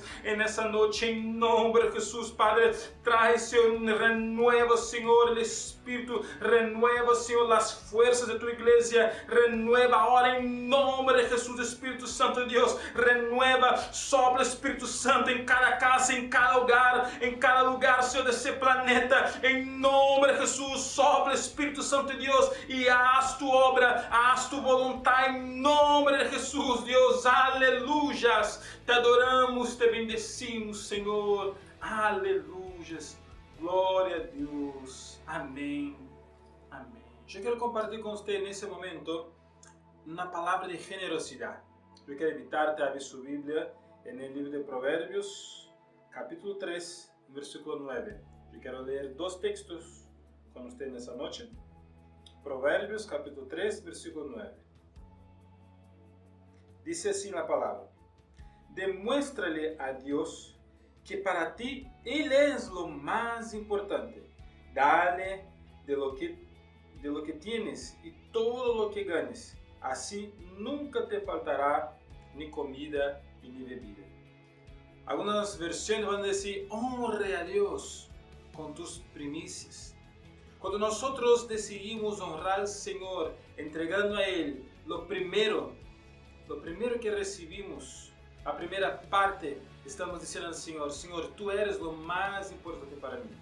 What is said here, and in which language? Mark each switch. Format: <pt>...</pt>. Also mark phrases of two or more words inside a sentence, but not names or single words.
<pt>E nessa noite, em nome de Jesus, Padre, traz, Senhor, renueva, Senhor, o Espírito, renueva, Senhor, as forças de tua igreja, renueva agora, em nome de Jesus, Espírito Santo de Deus, renueva, sopra, Espírito Santo, em cada casa, em cada lugar, Senhor, desse planeta, em nome de Jesus, sopra, Espírito Santo de Deus, e</pt> <es>haz tu obra, haz tu</es> <pt>vontade, em nome de Jesus, Deus. Aleluias.</pt> <es>Te adoramos, te bendecimos, Senhor.</es> <pt>Aleluias. Glória a Deus. Amém. Amém. Eu quero compartilhar com você nesse momento uma palavra de generosidade. Eu quero invitar-te a abrir sua Bíblia no livro de Provérbios, capítulo 3, versículo 9. Eu quero ler dois textos com você nessa noite. Provérbios, capítulo 3, versículo 9. Diz assim a palavra:</pt> <es>demuéstrale a</es> <pt>Deus que para ti Ele é o mais importante.</pt> <es>Dale de lo que tienes e todo lo que ganes.</es> <pt>Assim nunca te faltará</pt> <es>ni comida</es> <pt>e ni bebida. Algumas versões vão dizer: honre a Deus com tus primícias. Quando nós decidimos honrar ao Senhor, entregando a Ele lo primeiro que recebimos, a primeira parte, estamos dizendo ao Senhor: Senhor,</pt> <es>tu eres</es> <pt>o mais importante para mim.</pt>